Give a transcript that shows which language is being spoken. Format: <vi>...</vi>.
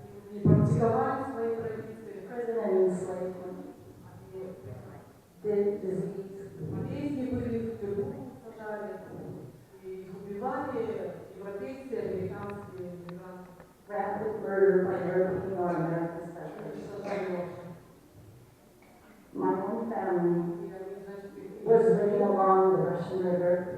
<ru>они практиковали свои традиции,</ru> <en>prison and enslavement, disease,</en> <ru>болезни были, в тюрьму сажали, и их убивали европейцы, американские иммигранты.</ru> <en>rampant murder by European or American settlers. My own family was living along the Russian River.</en>